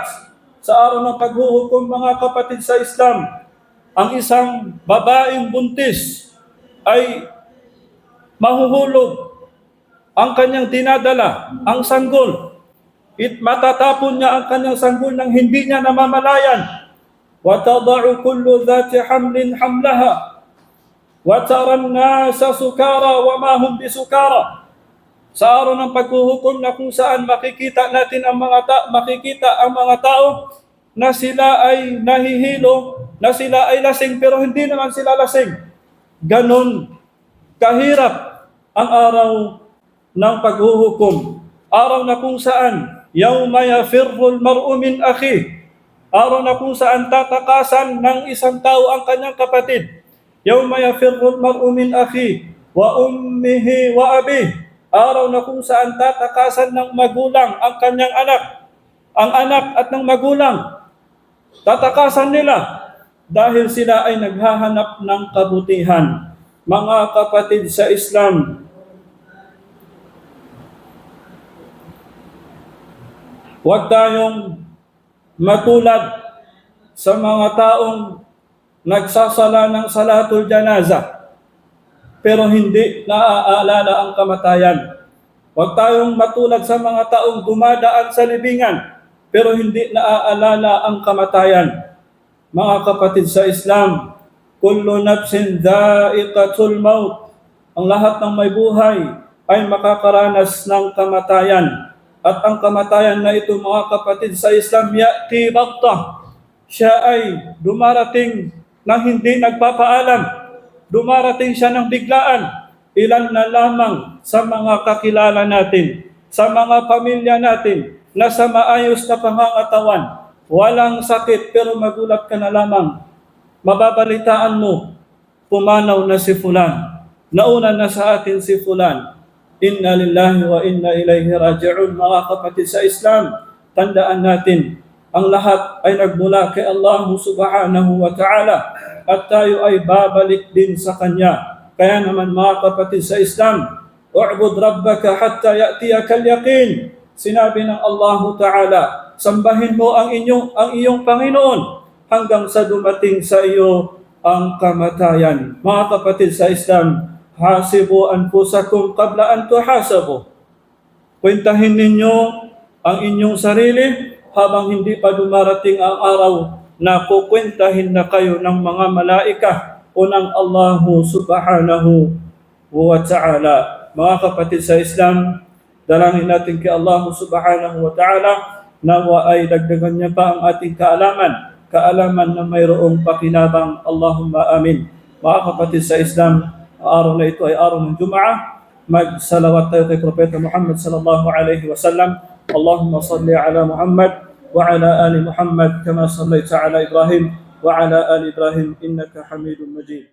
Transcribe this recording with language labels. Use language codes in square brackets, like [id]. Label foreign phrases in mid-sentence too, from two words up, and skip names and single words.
[tl] Sa araw ng paghuhukom, mga kapatid sa Islam, ang isang babaeng buntis ay mahuhulog ang kanyang dinadala, ang sanggol. Matatapon niya ang kanyang sanggol nang hindi niya namamalayan. [ar] وَتَضَعُ كُلُّ ذَاتِ حَمْلٍ حَمْلَهَا وَتَرَى النَّاسَ سُكَارَى وَمَا هُمْ بِسُكَارَى. [tl] Sa araw ng paghuhukom na kung saan makikita ang mga tao na sila ay nahihilo, na sila ay lasing pero hindi naman sila lasing. Ganon kahirap ang araw ng paghuhukom. Araw na kung saan [ar] يوم يفر المرء من أخيه. [tl] Araw na kung saan tatakasan ng isang tao ang kanyang kapatid. [ar] يوم يفر المرء من أخيه وأمه وأبيه. [tl] Araw na kung saan tatakasan ng magulang ang kanyang anak. Ang anak at ng magulang, tatakasan nila dahil sila ay naghahanap ng kabutihan. Mga kapatid sa Islam, huwag tayong matulad sa mga taong nagsasala ng [ar] صلاة الجنازة [tl] pero hindi naaalala ang kamatayan. Huwag tayong matulad sa mga taong dumadaan sa libingan pero hindi naaalala ang kamatayan. Mga kapatid sa Islam, [ar] كل نفس ذائقة الموت. [tl] Ang lahat ng may buhay ay makakaranas ng kamatayan. At ang kamatayan na ito, mga kapatid sa Islam, [ar] يأتي بغتة. [tl] Siya ay dumarating na hindi nagpapaalam. Dumarating siya ng biglaan. Ilan na lamang sa mga kakilala natin, sa mga pamilya natin, na sa maayos na pangangatawan, walang sakit pero magulat ka na lamang. Mababalitaan mo, pumanaw na si fulan. Nauna na sa atin si fulan. [ar] إنا لله وإنا إليه راجعون. [tl] Mga kapatid sa Islam, tandaan natin, ang lahat ay nagmula kay Allah [ar] سبحانه وتعالى [tl] at tayo ay babalik din sa Kanya. Kaya naman mga kapatid sa Islam, [ar] اعبد ربك حتى يأتيك اليقين. [tl] Sinabi ng Allah Ta'ala, sambahin mo ang iyong Panginoon hanggang sa dumating sa iyo ang kamatayan. Mga kapatid sa Islam, [ar] حاسبوا أنفسكم قبل أن تحاسبوا. [tl] Kwentahin ninyo ang inyong sarili habang hindi pa dumarating ang araw na kukwentahin na kayo ng mga malaika o ng Allah [ar] سبحانه وتعالى. [tl] Mga kapatid sa Islam, dalangin natin kay Allah [ar] سبحانه وتعالى [tl] nawa ay dagdagan niya pa ang ating kaalaman na mayroong pakinabang. [ar] اللهم آمين. [tl] Mga kapatid sa Islam, ang araw na ito ay araw ng Jum'ah. Magsalawat tayo kay Propeta Muhammad [ar] صلى الله عليه وسلم. اللهم صل على محمد وعلى آل محمد كما صليت على إبراهيم وعلى آل إبراهيم إنك حميد مجيد.